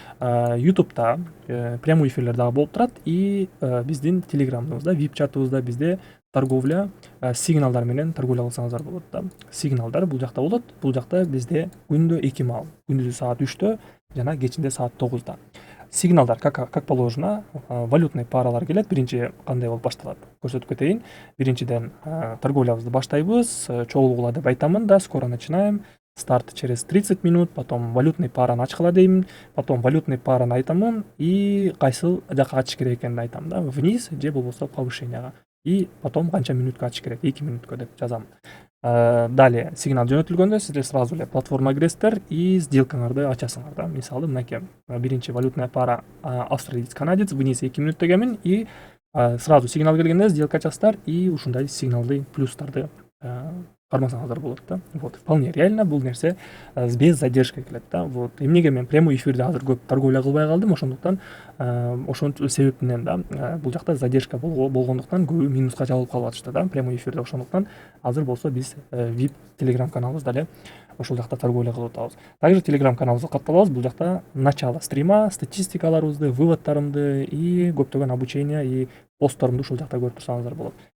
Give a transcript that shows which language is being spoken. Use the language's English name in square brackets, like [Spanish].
[Kyrgyz] YouTube'да прямой эфирлер дагы болуп турат и биздин телеграмыбызда, VIP чатыбызда бизде торговля сигналдар менен торговля кылсаңыздар болот да. Сигналдар бул жакта болот. Бул жакта бизде күндө 2 маал, күндүзү саат 3-тө жана кечинде саат 9-да. Сигналдар [Russian] как положено, [Kyrgyz] валютный паралар келет. Биринчи кандай болуп башталат көрсөтүп кетейин. Биринчиден торговлябызды баштайбыз. Чогулгула деп айтамын да, [Russian] скоро начинаем. Старт через 30 минут, [Kyrgyz] потом валютный параны ачкыла деймин, потом валютный параны айтамын и кайсыл жака ачыш керек экенин айтам да, вниз же болбосо повышенияга. И потом канча минутка ачыш керек, 2 минутка деп жазам. Далее сигнал жөнөтүлгөндө сиздер сразу эле платформага киресиздер и сделкаңарды ачасыңар да. Мисалы мынакей биринчи [Russian] валютная пара австралиец канадец, [Kyrgyz] вниз 2 минут дегенмин и сразу сигнал келгенде сделка ачасыздар и ушундай сигналды плюстарды кармасаңыздар болот да. [Russian] Вот, вполне реально [Kyrgyz] бул нерсе без задержка келет да. Вот, эмнеге мен прямой эфирде азыр көп торговля кылбай калдым, ошондуктан ошол себептенен да, бул жакта задержка болгондуктан көбү минуска жабылып калып атышты да прямой эфирде. Ошондуктан азыр болсо биз VIP телеграм каналыбызда эле ошол жакта торговля кылып атабыз. Также телеграм каналыбызга катталабыз. Бул жакта [Russian] начало стрима, [Kyrgyz] статистикаларыбызды, выводтарымды и көптөгөн обучение и постторумду ушул жакта көрүп турсаңыздар болот.